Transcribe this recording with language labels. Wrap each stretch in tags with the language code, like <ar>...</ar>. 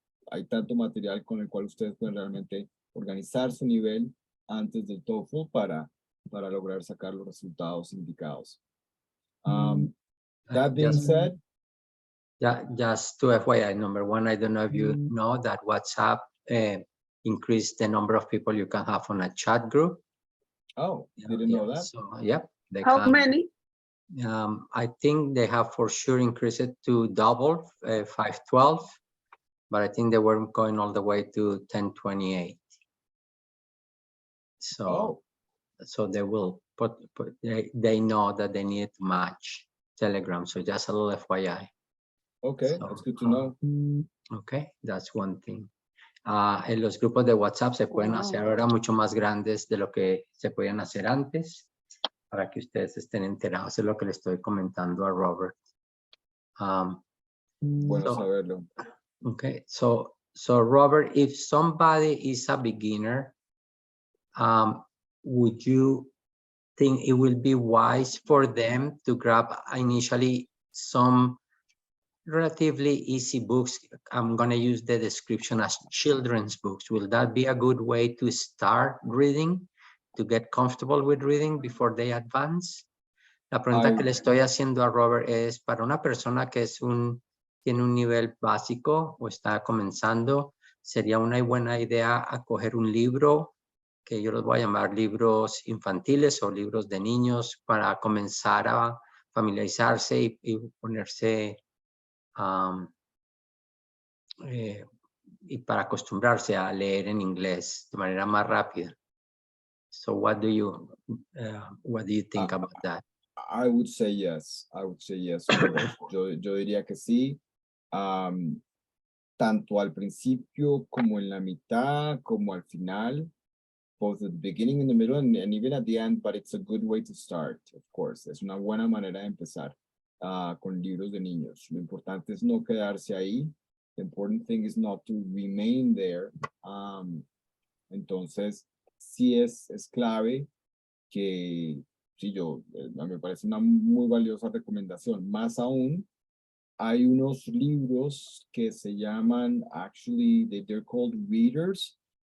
<es>Hay tanto material con el cual ustedes pueden realmente organizar su nivel antes del TOEFL para lograr sacar los resultados indicados.</es> <en>That being said, just to FYI, number one, I don't know if you know that WhatsApp increased the number of people you can have on a chat group. Oh, didn't know that. So, yeah. How many? I think they have for sure increased it to double, 512, but I think they were going all the way to 1028. So, so they will put they know that they need to match Telegram. So just a little FYI. Okay, So, that's good to know. Okay, that's one thing.</en> <es>En los grupos de WhatsApp se pueden hacer ahora mucho más grandes de lo que se podían hacer antes, para que ustedes estén enterados de lo que le estoy comentando a Robert. Bueno saberlo.</es> <en>Okay, so Robert, if somebody is a beginner, would you think it will be wise for them to grab initially some relatively easy books? I'm going to use the description as children's books. Will that be a good way to start reading, to get comfortable with reading before they advance? La pregunta que le estoy haciendo a Robert es para una persona que tiene un nivel básico o está comenzando, sería una buena idea acoger un libro que yo los voy a llamar libros infantiles o libros de niños para comenzar a familiarizarse y ponerse y para acostumbrarse a leer en inglés de manera más rápida. So what do you think about that? I would say yes. I would say yes.</en> <es>Yo diría que sí. Tanto al principio como en la mitad, como al final,</es> <en>both at the beginning, in the middle, and even at the end, but it's a good way to start, of course.</en> <es>Es una buena manera de empezar con libros de niños. Lo importante es no quedarse ahí.</es> <en>The important thing is not to remain there.</en> <es>Entonces, sí es clave que, sí, me parece una muy valiosa recomendación. Más aún, hay unos libros que se llaman,</es> <en>actually, they're called readers.</en>